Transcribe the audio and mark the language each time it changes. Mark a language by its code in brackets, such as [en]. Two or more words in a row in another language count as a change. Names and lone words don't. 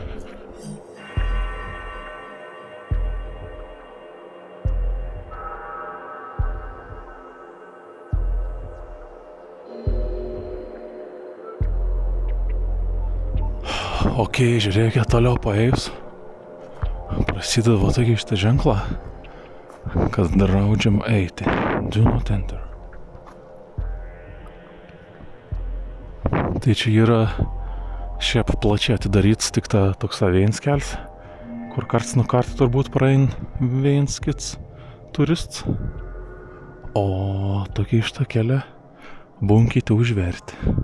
[lt] Ok, žiūrėkit, toliau paėjus. Prasideda va tokia šitą ženklą, kad draudžiam eiti. [en] Do not enter. [lt] Tai čia yra šiaip plačiai atidarytas tik toks vienas kelias, kur karts nuo karto turbūt praein vienas kits turists. O tokia šitą kelią bunkite užverti.